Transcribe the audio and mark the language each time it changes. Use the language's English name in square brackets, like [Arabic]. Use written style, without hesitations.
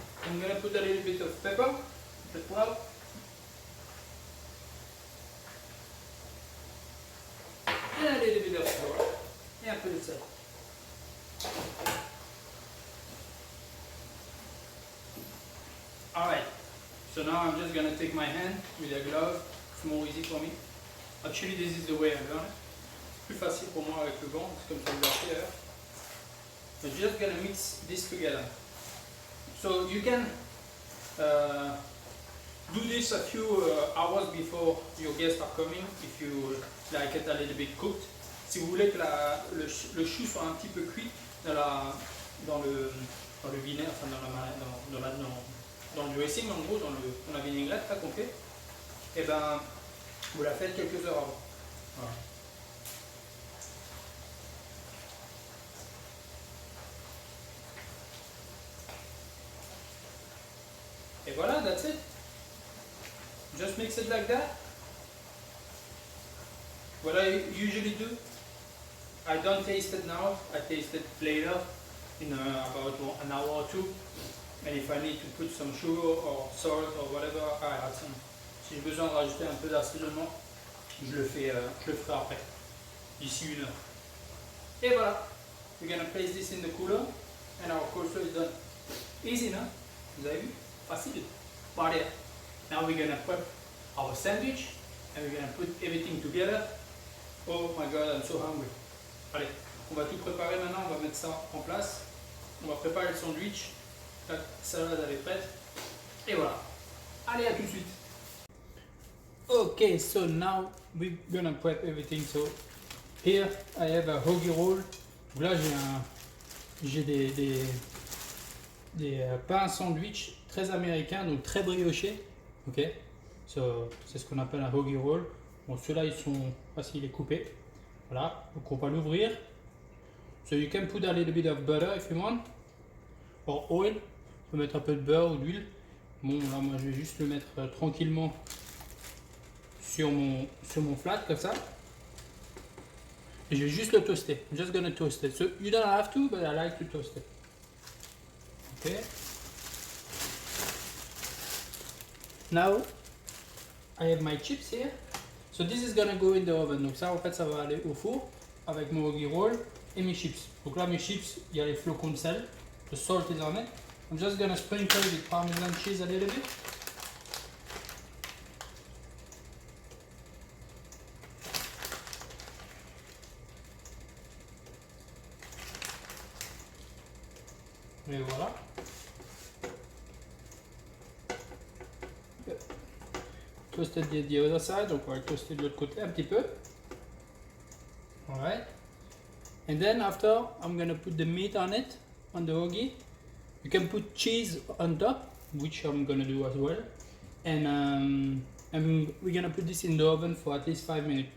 [English] I'm gonna put a little bit of pepper. Well, and a little bit of flour. [French] Et un peu de sel. [English] Alright, so now I'm just gonna take my hand with a glove. It's more easy for me. Actually, this is the way I learn it. [French] Plus facile pour moi avec le gant, c'est comme ça que je l'ai fait. [English] I'm just gonna mix this together. So you can do this a few hours before your guests are coming if you like it a little bit cooked. [French] Si vous voulez que le chou soit un petit peu cuit dans le vinaigre, enfin dans le dressing en gros, dans la vinaigrette là qu'on fait, et ben vous la faites quelques heures avant. Voilà. [English] Et voilà, that's it. Just mix it like that. What I usually do, I don't taste it now, I taste it later in about an hour or 2. And if I need to put some sugar or salt or whatever, I add some. [French] Si j'ai besoin de rajouter un peu d'assaisonnement, je le ferai après, d'ici 1 heure. [English] Et voilà, we're gonna place this in the cooler and our coleslaw is done. Easy, non? [French] Vous avez vu? Facile. [English] But yeah, now we're gonna prep our sandwich and we're gonna put everything together. Oh my god, I'm so hungry. [French] Allez, on va tout préparer maintenant, on va mettre ça en place. On va préparer le sandwich. La salade elle est prête. Et voilà. Allez, à tout de suite. [English] Okay, so now we're gonna prep everything. So here I have a hoagie roll. [French] Donc là j'ai des pains sandwich très américains, donc très briochés. Ok, so, c'est ce qu'on appelle un hoagie roll. Bon, ceux-là ils sont faciles à couper. Voilà, donc on va l'ouvrir. [English] So you can put a little bit of butter if you want, or oil. [French] On peut mettre un peu de beurre ou d'huile. Bon, là moi je vais juste le mettre tranquillement sur mon flat comme ça. Et je vais juste le toaster. [English] I'm just gonna toast it. So you don't have to, but I like to toast it. Okay. Now I have my chips here. So this is gonna go in the oven. [French] Donc ça en fait ça va aller au four. avec mon hoagie roll et mes chips. Donc là, mes chips, il y a les flocons de sel. [English] The salt is on it. I'm just gonna sprinkle with Parmesan cheese a little bit. [French] Et voilà. [English] Toasted the other side, [French] donc on va toaster de l'autre côté un petit peu. [English] Alright. And then after, I'm gonna put the meat on it, on the hoagie. You can put cheese on top, which I'm gonna do as well. And we're gonna put this in the oven for at least 5 minutes.